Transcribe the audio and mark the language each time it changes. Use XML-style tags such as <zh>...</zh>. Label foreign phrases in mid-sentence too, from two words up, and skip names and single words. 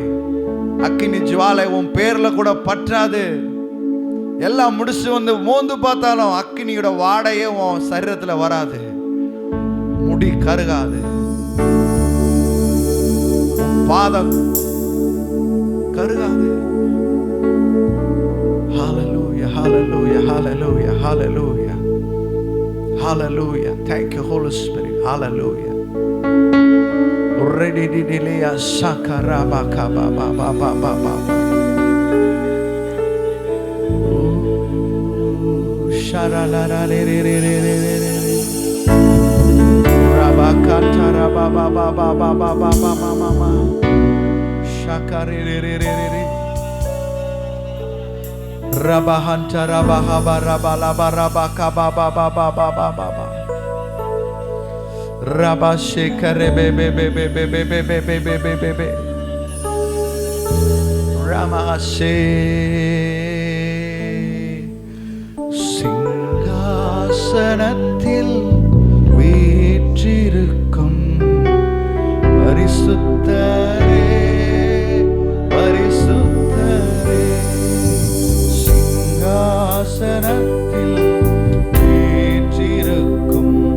<ta>அக்கினி ஜுவாலை உன் பேர்ல கூட பற்றாது. எல்லாம் முடிச்சு வந்து மோந்து பார்த்தாலும் அக்கினியோட வாடையே உன் சரீரத்துல வராது. முடி கருகாது, பாதம் கருகாது.</ta> <en>Hallelujah, hallelujah, hallelujah, hallelujah, hallelujah. Thank you, Holy Spirit. Hallelujah. Ready didilia sakaraba kaba ba ba ba ba ba. Sharala la re re re re re re re. Rabakata raba ba ba ba ba ba ba ba ma ma ma. Shakare re re re re re. Rabahanta rabahaba rabalaba rabaka ba ba ba ba ba ba ba ba. Rabashekare be be be be be be be be be be be be be.</en> <ta>Ramase சிங்காசனத்தில் வீற்றிருக்கும் பரிசுத்தரே பரிசுத்தரே, சிங்காசனத்தில் வீற்றிருக்கும்</ta>